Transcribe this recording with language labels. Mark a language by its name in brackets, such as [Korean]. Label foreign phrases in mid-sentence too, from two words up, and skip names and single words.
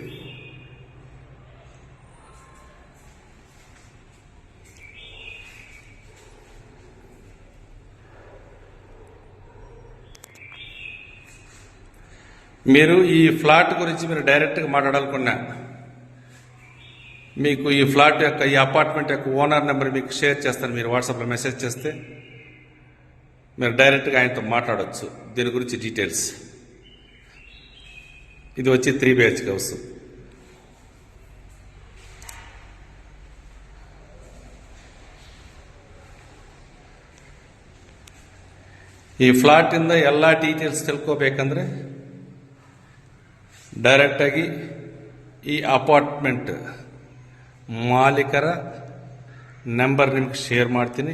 [Telugu] మీరు ఈ ఫ్లాట్ గురించి మీరు డైరెక్ట్గా మాట్లాడాలనుకున్నా, మీకు ఈ ఫ్లాట్ యొక్క, ఈ అపార్ట్మెంట్ యొక్క ఓనర్ నెంబర్ మీకు షేర్ చేస్తాను. మీరు వాట్సాప్లో మెసేజ్ చేస్తే మీరు డైరెక్ట్గా ఆయనతో మాట్లాడవచ్చు దీని గురించి డీటెయిల్స్. ఇది వచ్చి 3 BHK హౌస్. [Kannada] ಈ ಫ್ಲಾಟ್ ಇಂದ ಎಲ್ಲ ಡೀಟೇಲ್ಸ್ ತಿಳ್ಕೋಬೇಕಂದ್ರೆ ಡೈರೆಕ್ಟ್ ಆಗಿ ಈ ಅಪಾರ್ಟ್ಮೆಂಟ್ ಮಾಲೀಕರ ನಂಬರ್ ನಿಮ್ಗೆ ಶೇರ್ ಮಾಡ್ತೀನಿ.